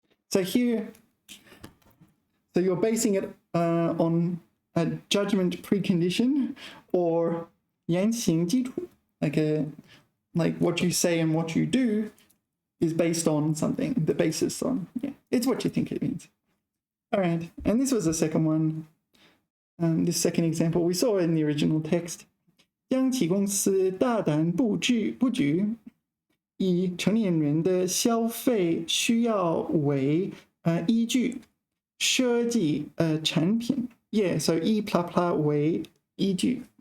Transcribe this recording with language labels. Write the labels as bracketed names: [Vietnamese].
[English] So here, so you're basing it on a judgment precondition, or 言行基础, like what you say and what you do is based on something, the basis on, yeah, it's what you think it means. All right, and this was the second one. This second example we saw in the original text. [Chinese] 央企公司大胆布局以成年人的消费需要为依据设计产品. [English] Yeah, so 以 blah blah 为依据.